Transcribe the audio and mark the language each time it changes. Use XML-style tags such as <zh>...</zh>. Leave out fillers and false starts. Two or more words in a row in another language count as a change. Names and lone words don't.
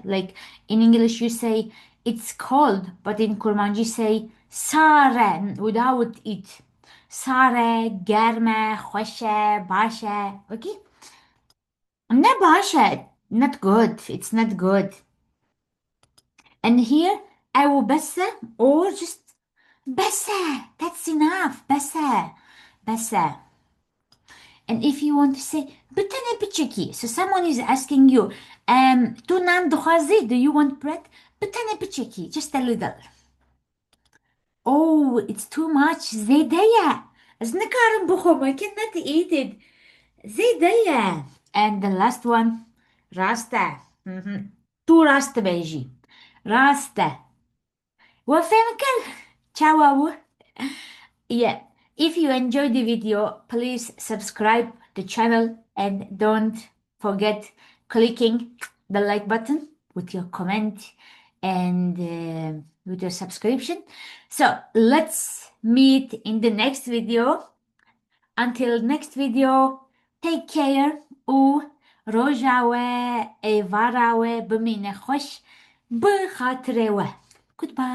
<en>Like in English, you say it's cold, but in Kurmanji, say Sare without it.</en> <ku>Sare, Germe, Khoshe, Basha. Okay? Ne Basha,</ku> <en>not good. It's not good. And here,</en> <ku>أو بس</ku> <en>or just بس. That's enough. بس. And if you want to say</en> <ku>بتني بتشكي,</ku> <en>so someone is asking you,</en> <ku>تو نان دخوازي,</ku> <en>do you want bread?</en> <ku>بتني بتشكي,</ku> <en>just a little. Oh, it's too much.</en> <ku>زيدية. از نكارم بخوم,</ku> <en>I cannot eat it. زيدية. And the last one,</en> <ku>راستا. تو راستا بيجي. راستا. وفهمك.</ku> <en>Ciao. Yeah. If you enjoyed the video, please subscribe the channel and don't forget clicking the like button with your comment and with your subscription. So let's meet in the next video. Until next video, take care</en> <ku>و روجاوه ایواراوه بمینه خوش بخاطره.</ku> <en>Goodbye.</en>